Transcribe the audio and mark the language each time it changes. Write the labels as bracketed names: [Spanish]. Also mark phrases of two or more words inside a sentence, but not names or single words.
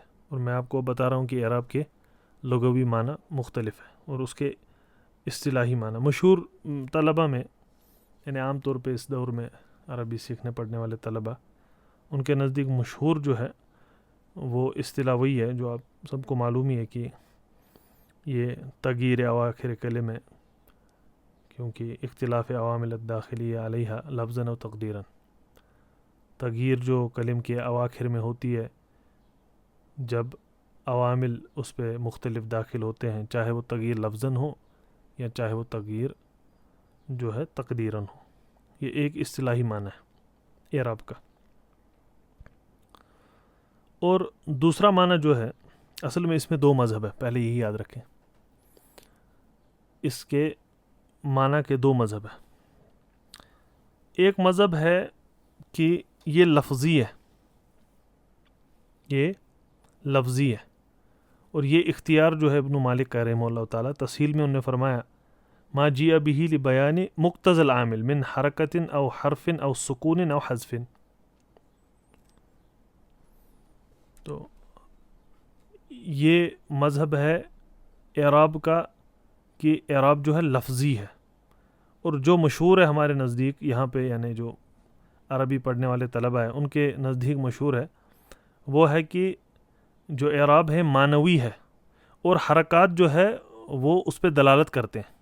[Urdu] اور میں آپ کو بتا رہا ہوں کہ اعراب کے لغوی معنی مختلف ہیں، اور اس کے اصطلاحی معنی مشہور طلبہ میں، یعنی عام طور پہ اس دور میں عربی سیکھنے پڑھنے والے طلبہ، ان کے نزدیک مشہور جو ہے وہ اصطلاح وہی ہے جو آپ سب کو معلوم ہی ہے کہ یہ [Arabic] تغییر اواخر کلمہ، [Urdu] کیونکہ [Arabic] اختلاف عوامل الداخلی علیہ لفظاً و تقدیراً. [Urdu] تغییر جو کلم کے اواخر میں ہوتی ہے جب عوامل اس پہ مختلف داخل ہوتے ہیں، چاہے وہ تغییر لفظاً ہو یا چاہے وہ تغییر جو ہے تقدیراً ہو. یہ ایک اصطلاحی معنی ہے اعراب کا. اور دوسرا معنی جو ہے، اصل میں اس میں دو مذہب ہے، پہلے یہی یاد رکھیں. اس کے معنی کے دو مذہب ہیں. ایک مذہب ہے کہ یہ لفظی ہے، یہ لفظی ہے، اور یہ اختیار جو ہے ابن مالک کا [Arabic] رحمہ اللہ تعالیٰ [Urdu] تسہیل میں انہوں نے فرمایا [Arabic] ما جیء به لبیان مقتضى العامل من حرکت او حرف او سکون او حذف. [Urdu] تو یہ مذہب ہے اعراب کا کہ اعراب جو ہے لفظی ہے، اور جو مشہور ہے ہمارے نزدیک یہاں پہ، یعنی جو عربی پڑھنے والے طلبہ ہیں ان کے نزدیک مشہور ہے، وہ ہے کہ جو اعراب ہے معنوی ہے، اور حرکات جو ہے وہ اس پہ دلالت کرتے ہیں.